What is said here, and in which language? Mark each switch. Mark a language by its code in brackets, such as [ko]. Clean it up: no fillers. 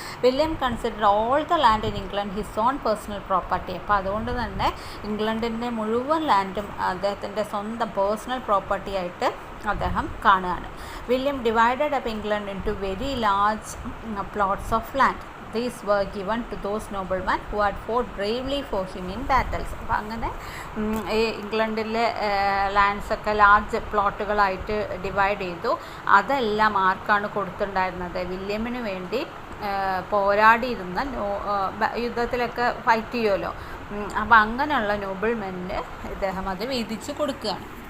[en] William consider all the land in England his own personal property. [ml] അപ്പോൾ അതുകൊണ്ട് തന്നെ ഇംഗ്ലണ്ടിൻ്റെ മുഴുവൻ ലാൻഡും അദ്ദേഹത്തിൻ്റെ സ്വന്തം പേഴ്സണൽ പ്രോപ്പർട്ടി ആയിട്ട് അദ്ദേഹം കാണുകയാണ്. [en] William divided up England into very large plots of land. These were given to those noblemen who had fought bravely for him in battles. [ml] അപ്പോൾ അങ്ങനെ ഈ ഇംഗ്ലണ്ടിലെ ലാൻഡ്സൊക്കെ ലാർജ് പ്ലോട്ടുകളായിട്ട് ഡിവൈഡ് ചെയ്തു. അതെല്ലാം ആർക്കാണ് കൊടുത്തിട്ടുണ്ടായിരുന്നത്, വില്യമിന് വേണ്ടി പോരാടിയിരുന്ന യുദ്ധത്തിലൊക്കെ ഫൈറ്റ് ചെയ്യുമല്ലോ. അപ്പോൾ അങ്ങനെയുള്ള നോബിൾമെന്നിന് ഇദ്ദേഹം അത് വീതിച്ച് കൊടുക്കുകയാണ്.